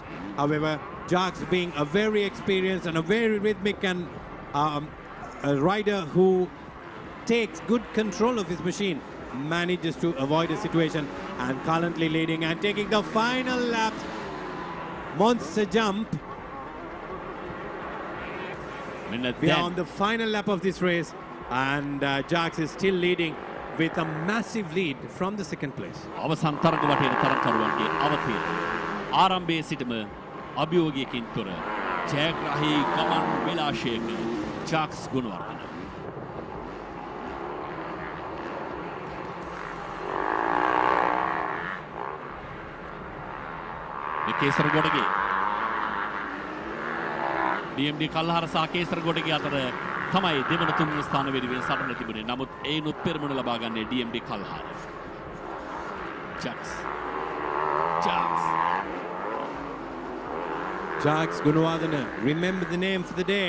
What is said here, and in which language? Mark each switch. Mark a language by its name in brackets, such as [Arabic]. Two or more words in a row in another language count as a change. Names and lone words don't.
[English] However, Jax, being a very experienced and a very rhythmic and a rider who takes good control of his machine, manages to avoid the situation and currently leading and taking the final lap. Monster jump. We are on the final lap of this race, and Jax is still leading with a massive lead from the second place. [Sinhala] අවසන් තරග වටේ තරගකරුවන්ගේ අවතීර්ණය ආරම්භයේ සිටම අභියෝගයකින් තොර ජයග්‍රාහී ගමන් විලාශයක Jax Gunawardena. කේසර ගොඩගේ DMD කල්හර සහ කේසර ගොඩගේ අතර තමයි දෙවන තුන්වන ස්ථාන වෙනුවෙන් සටන තිබුණේ. නමුත් ඒනොත් පෙරමුණ ලබා ගන්නේ DMD කල්හර. [English] Jax Gunawardena, remember the name for the day.